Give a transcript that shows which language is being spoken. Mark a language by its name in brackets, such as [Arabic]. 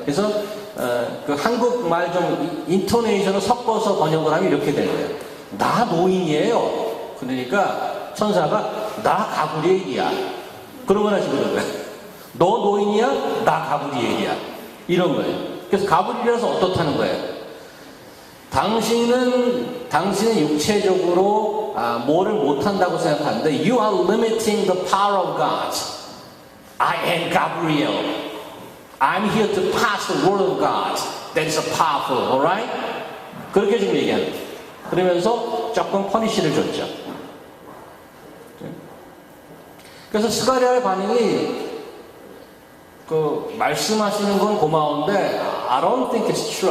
[Korean] 그래서 그 한국말 좀 인토네이션을 섞어서 번역을 하면 이렇게 되는 거예요. 나 노인이에요. 그러니까 천사가 나 가브리엘이야. 그러거나 지금 그런 거예요. 너 노인이야? 나 가브리엘이야. 이런 거예요. 그래서 가브리엘이라서 어떻다는 거예요? 당신은 육체적으로 뭐를 못한다고 생각하는데 [English] You are limiting the power of God. I am Gabriel. I'm here to pass the word of God. That is powerful. Alright? [Korean] 그렇게 지금 얘기하는 거예요. 그러면서 조금 퍼니시를 줬죠. 그래서 스가랴의 반응이 말씀하시는 건 고마운데 [English] I don't think it's true.